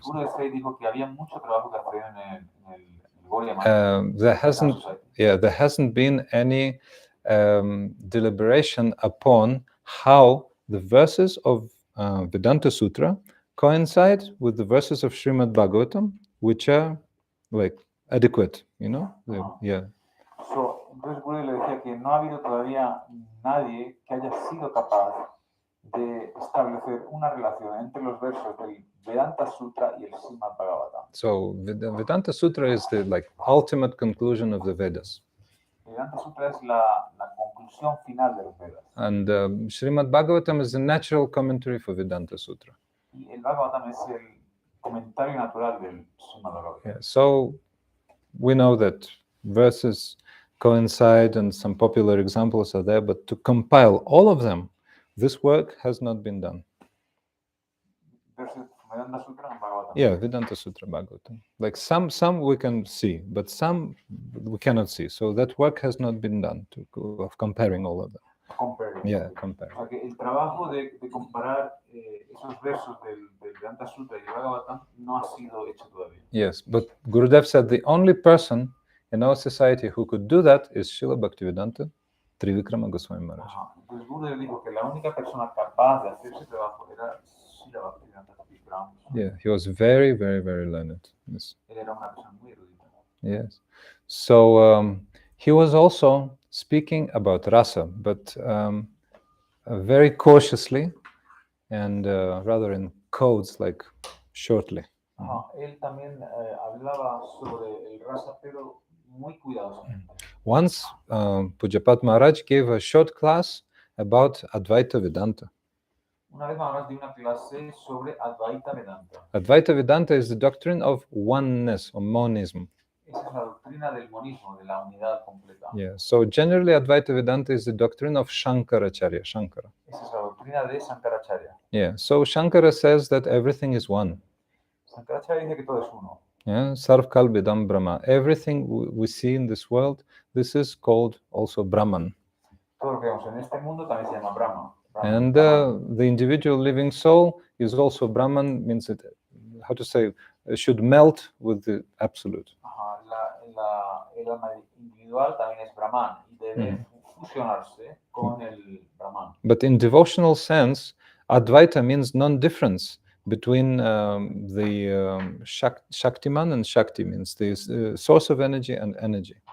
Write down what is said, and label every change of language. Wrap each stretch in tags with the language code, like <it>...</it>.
<es>Gurudev dijo que había mucho trabajo que hacer en el Gaudiya Math.</es> <en>There hasn't been any deliberation upon how the verses of Vedanta Sutra coincide with the verses of Srimad Bhagavatam, which are like adequate, Yeah.</en> <es>Entonces Gurudev le decía que no ha habido todavía nadie que haya sido capaz de establecer una relación entre los versos del Vedanta Sutra y el Srimad Bhagavatam.</es> <en>So Vedanta Sutra is the ultimate conclusion of the Vedas.</en> <es>Vedanta Sutra es la conclusión final de los Vedas.</es> <en>And Srimad Bhagavatam is a natural commentary for Vedanta Sutra.</en> <es>Y el Bhagavatam es comentario natural del Srimad.</es> <en>Yeah, so we know that verses coincide and some popular examples are there, but to compile all of them, this work has not been done.</en> <es>Versos Vedanta Sutra en Bhagavatam.</es> <en>Yeah, Vedanta Sutra Bhagavatam. Like some we can see, but some we cannot see. So that work has not been done of comparing all of them. Comparing. Yeah,</en> <es>O</es> <en>comparing.</en> <es>sea que el trabajo de comparar esos versos del Vedanta Sutra y el Bhagavatam no ha sido hecho todavía.</es> <en>Yes, but Gurudev said the only person in our society who could do that is Srila Bhaktivedanta Trivikrama Goswami Maharaja. Ajá.</en> <es>Entonces Gurudev dijo que la única persona capaz de hacer ese trabajo era Srila Bhaktivedanta Trivikrama.</es> <en>Yeah, he was very, very, very learned. Yes.</en> <es>Él era una persona muy erudita.</es> <en>Yes. So he was also speaking about rasa, but very cautiously and rather in codes, like shortly. Ajá.</en> <es>Él también hablaba sobre el rasa, pero muy cuidadosamente.</es> <en>Once Pujapat Maharaj gave a short class about Advaita Vedanta.</en> <es>Una vez Maharaj dio una clase sobre Advaita Vedanta.</es> <en>Advaita Vedanta is the doctrine of oneness or monism.</en> <es>Esa es la doctrina del monismo, de la unidad completa.</es> <en>Yeah. So generally, Advaita Vedanta is the doctrine of Shankaracharya. Shankara.</en> <es>Esa es la doctrina de Sankaracharya.</es> <en>Yeah. So Shankara says that everything is one.</en> <es>Sankaracharya dice que todo es uno.</es> <en>Yeah.</en> <sa>Sarvkal Bidam Brahma.</sa> <en>Everything we see in this world, this is called also Brahman.</en> <es>Todo lo que vemos en este mundo también se llama Brahma.</es> <en>And the individual living soul is also Brahman, means it, how to say, should melt with the absolute. Ajá.</en> <es>El alma individual también es Brahman y debe fusionarse con el Brahman.</es> <en>But in devotional sense, Advaita means non-difference between the Shaktiman and Shakti, means the source of energy and energy.</en>